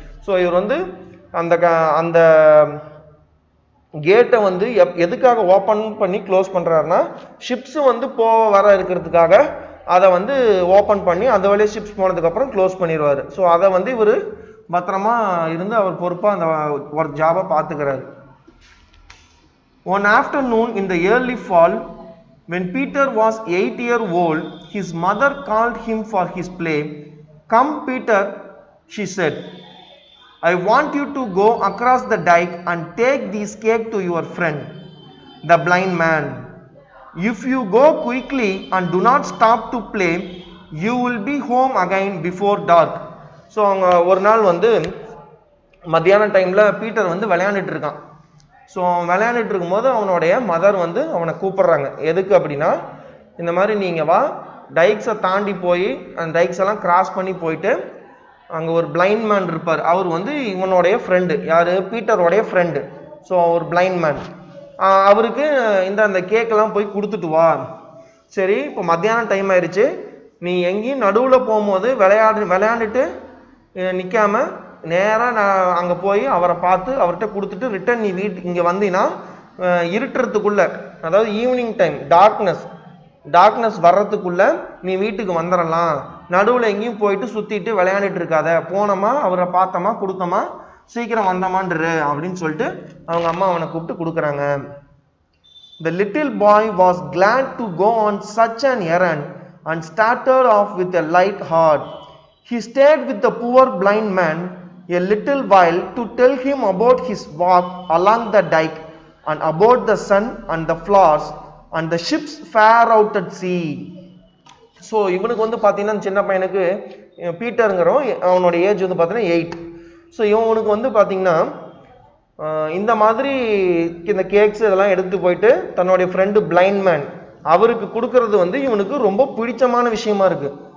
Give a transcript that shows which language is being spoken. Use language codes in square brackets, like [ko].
[ta] So இவர் வந்து அந்த அந்த கேட்டை வந்து எதுக்காக ஓப்பன் பண்ணி க்ளோஸ் பண்ணுறாருன்னா, ஷிப்ஸ் வந்து வர இருக்கிறதுக்காக அதை வந்து ஓப்பன் பண்ணி அந்த வழியே ஷிப்ஸ் போனதுக்கப்புறம் க்ளோஸ் பண்ணிடுவார். ஸோ அதை வந்து இவர் பத்திரமா இருந்து அவர் பொறுப்பாக அந்த ஒர்க் ஜாபை பார்த்துக்கிறாரு. [en] One afternoon in the early fall, when Peter was 8 years old, his mother called him for his play. "Come, Peter," she said. "I want you to go across the dike and take this cake to your friend, the blind man. If you go quickly and do not stop to play, you will be home again before dark." [ta] So அவங்க ஒரு நாள் வந்து மத்தியான டைமில் Peter வந்து விளையாண்டுட்டு இருக்கான். So விளையாண்டுட்டு இருக்கும்போது அவனுடைய மதர் வந்து அவனை கூப்பிட்றாங்க. எதுக்கு அப்படின்னா, இந்த மாதிரி நீங்கள் வா, டைக்ஸை தாண்டி போய் அந்த டைக்ஸ் எல்லாம் கிராஸ் பண்ணி போயிட்டு அங்கே ஒரு பிளைண்ட் மேன் இருப்பார். அவர் வந்து இவனுடைய ஃப்ரெண்டு. யார்? பீட்டருடைய ஃப்ரெண்டு. ஸோ ஒரு பிளைண்ட் மேன். அவருக்கு அந்த கேக்கெல்லாம் போய் கொடுத்துட்டு வா. சரி, இப்போ மத்தியானம் டைம் ஆயிடுச்சு, நீ எங்கேயும் நடுவில் போகும்போது விளையாண்டுட்டு நிற்காம நேராக நான் அங்கே போய் அவரை பார்த்து அவர்கிட்ட கொடுத்துட்டு ரிட்டர்ன் நீ இங்கே வந்தீங்கன்னா இருட்டுறதுக்குள்ள, அதாவது ஈவினிங் டைம் டார்க்னஸ் வர்றதுக்குள்ள நீ வீட்டுக்கு வந்துடலாம். நடுவில் எங்கேயும் போயிட்டு சுற்றிட்டு விளையாண்டுட்டு இருக்காத, போனோமா அவரை பார்த்தோமா கொடுத்தோமா சீக்கிரம் வந்தோமான்று அப்படின்னு சொல்லிட்டு அவங்க அம்மா அவனை கூப்பிட்டு கொடுக்குறாங்க. [en] The little boy was glad to go on such an errand and started off with a light heart. He stayed with the poor blind man a little while to tell him about his walk along the dike and about the sun and the flowers and the ships far out at sea. [ta] So இவனுக்கு வந்து பார்த்தீங்கன்னா சின்ன பையனுக்கு பீட்டருங்கிறோம், அவனோட age வந்து பார்த்தீங்கன்னா 8. So இவனுக்கு வந்து பார்த்தீங்கன்னா இந்த மாதிரி இந்த கேக்ஸ் இதெல்லாம் எடுத்து போயிட்டு தன்னுடைய ஃப்ரெண்டு பிளைண்ட் மேன் அவருக்கு கொடுக்கறது வந்து இவனுக்கு ரொம்ப பிடிச்சமான விஷயமா இருக்கு.